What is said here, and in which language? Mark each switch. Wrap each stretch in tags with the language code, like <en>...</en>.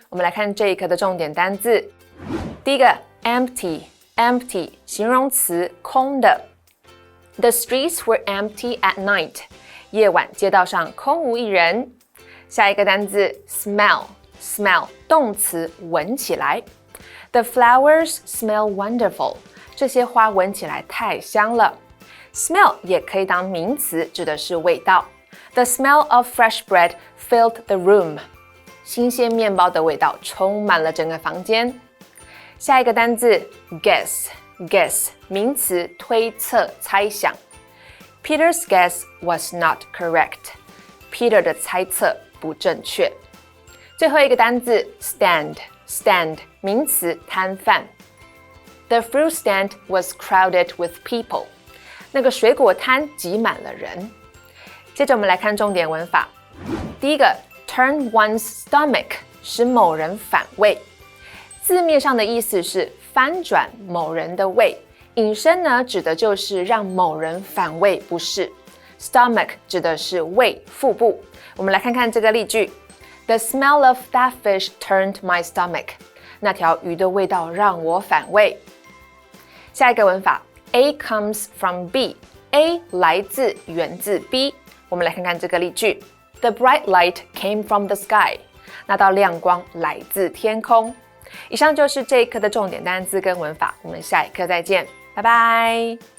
<zh>我们来看这一课的重点单字。第一个 empty 形容词空的。</zh> <en>The streets were empty at night.</en> <zh>夜晚街道上空无一人。下一个单字 smell 动词闻起来。</zh> <en>The flowers smell wonderful.</en> <zh>这些花闻起来太香了。 Smell 也可以当名词，指的是味道。</zh> <en>The smell of fresh bread filled the room.</en> <zh>新鲜面包的味道充满了整个房间。下一个单字 guess 名词推测猜想。</zh> <en>Peter's guess was not correct.</en> <zh>Peter 的猜测不正确。最后一个单字 stand 名词摊贩。</zh> <en>The fruit stand was crowded with people.</en> <zh>那个水果摊挤满了人。接着我们来看重点文法。第一个</zh> <en>Turn one's stomach</en> <zh>使某人反胃，字面上的意思是翻转某人的胃，引申呢指的就是让某人反胃不适。 Stomach 指的是胃、腹部。我们来看看这个例句</zh> <en>：The smell of that fish turned my stomach.</en> <zh>那条鱼的味道让我反胃。下一个文法</zh> <en>A comes from B，</en> <zh>A 来自源自 B。我们来看看这个例句。</zh> <en>The bright light came from the sky.</en> <zh>那道亮光来自天空。以上就是这一课的重点单字跟文法，我们下一课再见，拜拜。</zh>